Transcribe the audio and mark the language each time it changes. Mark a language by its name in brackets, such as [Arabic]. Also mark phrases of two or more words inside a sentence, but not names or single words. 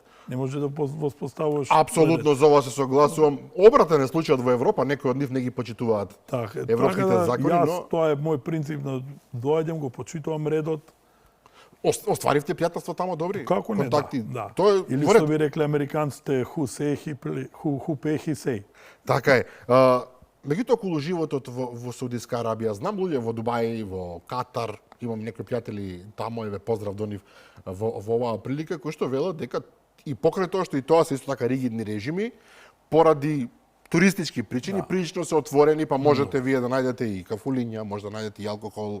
[Macedonian] Не може да воспоставуваш Апсолутно за ова се согласувам. Обратен е случајот во Европа, некои од нив не ги почитуваат Така, европските закони, јас, но тоа е мој принцип на доаѓам, го почитувам редот. остваривте пријателства тамо добри? Како не, контакти. да. Тоа е Или во ред. што би рекле американците, [English] who pay he say. [Macedonian] Така е. Меѓутоа околу животот во Саудитска Арабија, знам луѓе во Дубај, во Катар, имам некои пријатели тамо и ве поздрав до нив во оваа прилика, кои што велат дека и покрај тоа што и тоа се исто така ригидни режими, поради туристички причини, прилично се отворени, па можете вие да најдете и кафулиња, може да најдете и алкохол.